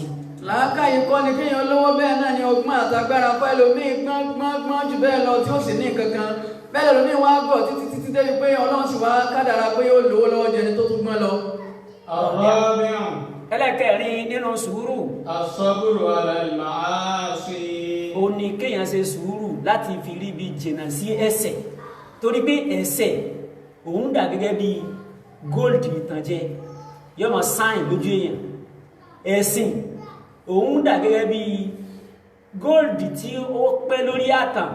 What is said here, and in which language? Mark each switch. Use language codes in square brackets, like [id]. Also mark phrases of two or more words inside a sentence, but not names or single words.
[yo] làákàyè kọ́ ni kéèyàn lówó bẹ́ẹ̀ náà ni ọgbọ́n àtagbára fún ẹlòmíì gbọ́n jù bẹ́ẹ̀ lọ tí ó sì ní nǹkan kan bẹ́ẹ̀ lómi wá gọ̀ títí débi pé Ọlọ́run sì wá kádàrá pé yóò lówó lọ́wọ́ jẹni tó tún gbọ́n lọ. ẹlẹ́kẹ̀rin nínú sùúrù. [ar] الصبر على المعاصي. [yo] ó ní kéèyàn ṣe sùúrù láti fi rí bí jìnnà sí ẹ̀ṣẹ̀ torí pé ẹ̀ṣẹ̀ òun dà gẹ́gẹ́ bí gold ìtànjẹ yóò máa sáìn lójú èèyàn ẹ̀sìn òun dà gẹ́gẹ́ bí góòlì tí ó pẹ́ lórí àtàn